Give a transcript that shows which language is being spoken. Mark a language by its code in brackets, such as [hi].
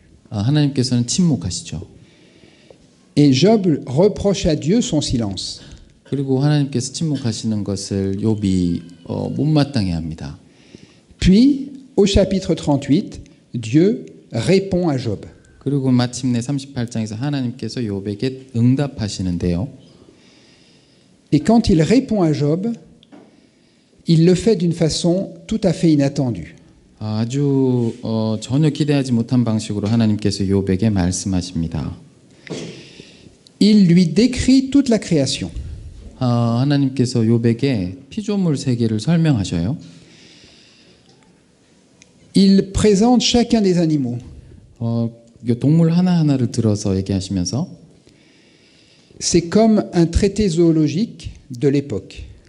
[ko] 하나님께서는 침묵하시죠. [fr] Et Job reproche à Dieu son silence. [ko] 그리고 하나님께서 침묵하시는 것을 욥이 못마땅해 합니다. [fr] Puis, au chapitre 38, Dieu répond à Job. [ko] 그리고 마침내 38장에서 하나님께서 욥에게 응답하시는데요. [fr] Et quand il répond à Job, il le fait d'une façon tout à fait inattendue. [ko] 아주 전혀 기대하지 못한 방식으로 하나님께서 욥에게 말씀하십니다. [fr] Il lui décrit toute la création. [ko] 하나님께서 욥에게 피조물 세계를 설명하셔요. [fr] Il présente chacun des animaux. [ko] 동물 하나하나를 들어서 얘기하시면서 [fr] C'est comme un traité zoologique de l'époque.